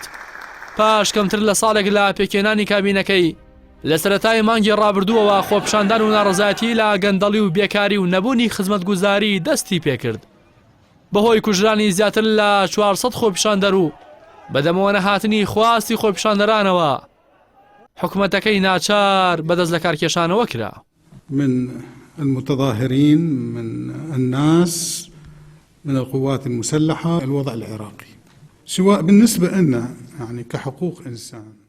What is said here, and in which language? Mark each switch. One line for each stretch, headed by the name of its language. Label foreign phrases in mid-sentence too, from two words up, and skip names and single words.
Central Kurdish: پاش کەمتر لە ساڵێک لە پێکهێنانی کابینەکەی لە سەرەتای مانگی ڕابردووەوە خۆپیشاندان و ناڕەزایەتی لە گەندەڵی و بێکاری و نەبوونی خزمەتگوزاری دەستی پێکرد. بەهۆی کوژرانی زیاتر لە 400 خۆپیشاندەر و بەدەمەوە نەهاتنی خواستی خۆپیشاندەرانەوە حکومەتەکەی ناچار بەدەست لە کارکێشانەوە کرا.
Arabic: من المتظاهرين من الناس من القوات المسلحة الوضع العراقي سواء بالنسبة لنا يعني كحقوق إنسان